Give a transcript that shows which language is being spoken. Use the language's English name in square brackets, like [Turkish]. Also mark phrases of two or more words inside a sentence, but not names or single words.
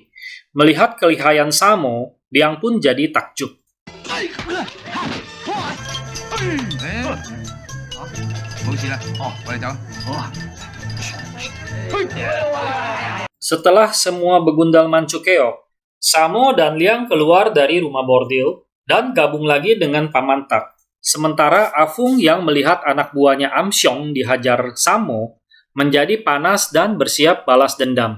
[Indonesian] Melihat kelihayan Samo, Liang pun jadi takjub. [Cantonese] 冇事啦，哦，我哋走。 [Indonesian] Setelah semua begundal Manchu keok, Samo dan Liang keluar dari rumah bordil dan gabung lagi dengan Paman Tak. Sementara Afung yang melihat anak buahnya Amsyong dihajar Samo menjadi panas dan bersiap balas dendam.